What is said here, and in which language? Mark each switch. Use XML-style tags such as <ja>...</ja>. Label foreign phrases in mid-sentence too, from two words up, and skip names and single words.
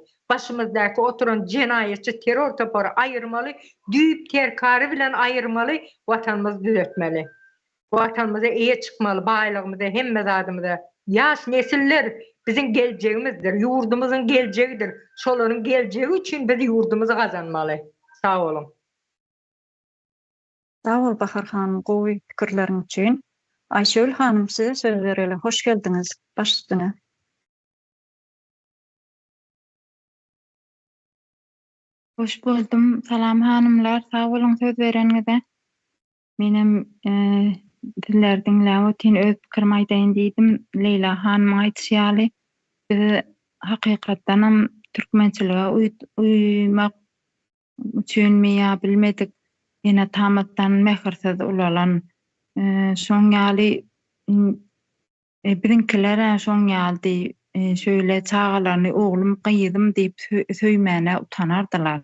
<tk>Başymyzdaky oturan jenaýetçi terror topary aýyrmaly, düýüp terkary bilen aýyrmaly, watanymyzy düzeltmeli. Watanymyza eýe çykmaly, baýlygymyza, hemme zadymyza. Ýaş nesiller</tk> <tr>bizim geleceğimizdir, yurdumuzun geleceğidir.</tr> <tk>Şolaryň geleceği üçin biz yurdumuzy gazanmaly. Sağ olun. Sağ ol Bahar hanım, gowy pikirleriň üçin. Aýşegül hanım, size söz berelim. Hoş geldiňiz. Baş üstüne. Hoş buldum. Salam hanımlar. Sağ olun söz berenňize. Menem diller dinläp otin öz pikirimi aýdaýyn diýdim. Leyla hanım aýtýaly. Hakykatdanam türkmençilige uymak üçin meýa bilmedik. Ýene tamatdan mehirsiz ulalan şoň ýaly birinkiler şoň ýaldy şöyle çağalaryny oglum gyýdym diýip söýmäne utanardylar.</tk>